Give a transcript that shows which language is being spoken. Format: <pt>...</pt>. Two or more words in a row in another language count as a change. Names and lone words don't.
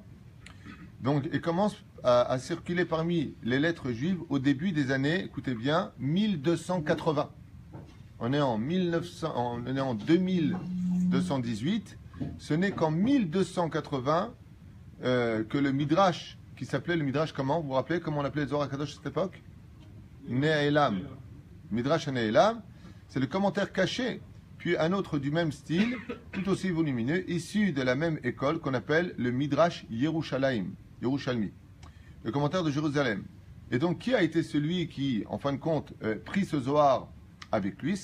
<fr>Donc, il commence à circuler parmi les lettres juives au début des années, écoutez bien, 1280. On est en 2218. Ce n'est qu'en 1280 que le Midrash, qui s'appelait le Midrash comment? Vous vous rappelez comment on appelait le Zohar HaKadosh à cette époque? Ne'elam. Midrash Ne'elam, c'est le commentaire caché, puis un autre du même style, tout aussi volumineux, issu de la même école qu'on appelle le Midrash Yerushalayim, Yerushalmi, le commentaire de Jérusalem. Et donc, qui a été celui qui, en fin de compte, prit ce Zohar avec lui?</fr>